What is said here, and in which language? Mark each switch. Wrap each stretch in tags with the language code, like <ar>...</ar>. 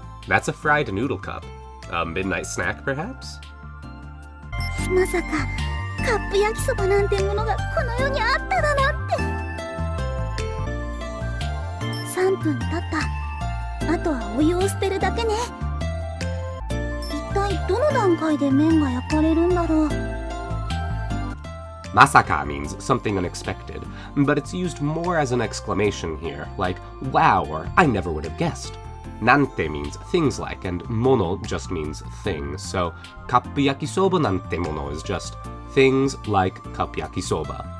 <en>That's a fried noodle cup. A midnight snack, perhaps?</en> <ja>まさかカップ焼きそばなんてものがこの世にあっただなんて。 3分経った。あとはお湯を捨てるだけね。一体どの段階で麺が焼かれるんだろう。</ja> <en>Masaka means something unexpected, but it's used more as an exclamation here, like wow or I never would have guessed. Nante means things like, and mono just means things, so</en> <ja>kappu yakisoba nante mono</ja> <en>is just things like cup yakisoba.</en>